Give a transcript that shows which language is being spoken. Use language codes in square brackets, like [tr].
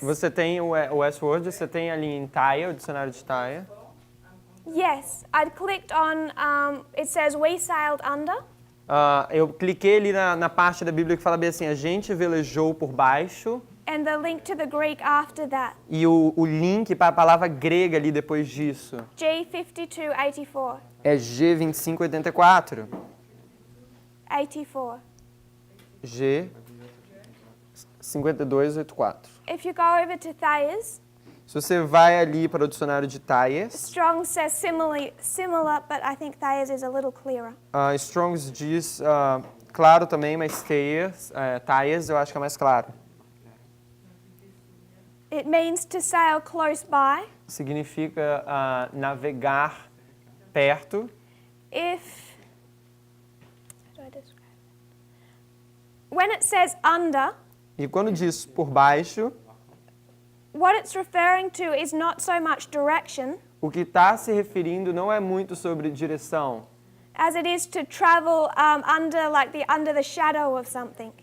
[pt] Você tem o S-Word, você tem ali em Thayer, o dicionário de Thayer. [en] Yes. I clicked on, it says we sailed under. [pt] Eu cliquei ali na parte da Bíblia que fala bem assim, a gente velejou por baixo. [en] And the link to the Greek after that. [pt] E o link para a palavra grega ali depois disso [en] G5284. [pt] é G2584. [en] 84. G5284. If you go over to Thayers, [pt] Se você vai ali para o dicionário de Thayers, [en] Strong says similar, but I think Thayers is a little clearer. [pt] Strong's diz claro também, mas Thayers eu acho que é mais claro. [en] It means to sail close by. [pt] Significa navegar perto. [en] How do I describe it? When it says under, [pt] E quando diz por baixo, [en] what it's referring to is not so much direction [pt] o que está se referindo não é muito sobre direção, [en] as it is to travel under the shadow of something.